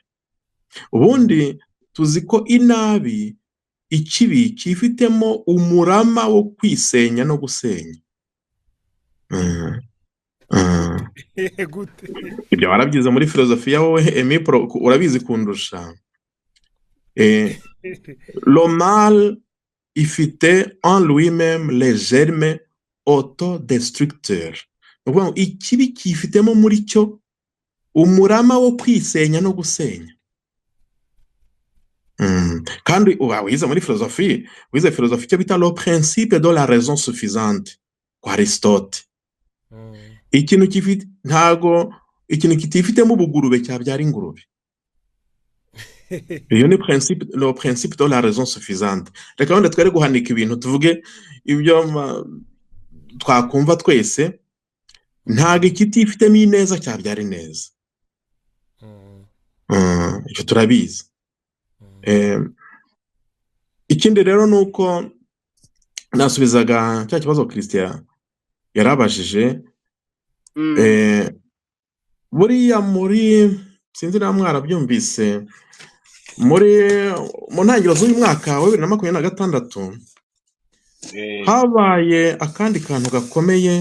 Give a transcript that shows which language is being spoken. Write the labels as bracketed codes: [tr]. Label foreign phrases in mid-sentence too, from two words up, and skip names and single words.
[rw] Ubundi tuzi ko inabi, ikibi kifitemo umurama wo kwisenya no gusenya. Gute? Ibyo warabyize muri filozofiya wowe Emipro, urabizi kundusha. [fr] Le mal ifite en lui-même les germes autodestructeurs. [rw] Ikibi kifitemo muri cyo umurama wo kwisenya no gusenya. Kandi wize muri filozofi, wize filozofi icyo bita [fr] le principe de la raison suffisante [rw] kwa Aristote. Ikintu kitifitemo ubugurube cyabyara ingurube. Iyo ni [fr] le principe de la raison suffisante. [rw] Reka wenda twere guhanika ibintu, tuvuge ibyo twakumva twese. Ntago ikitifitemo ineza cyabyara ineza. Icyo turabizi. Ikindi rero nuko nasubizaga cya kibazo Christian yarabajije, buriya muri sinzi na mwarabyumvise, mu ntangiriro z'uyu mwaka wa 2026 habaye akandi kantu gakomeye.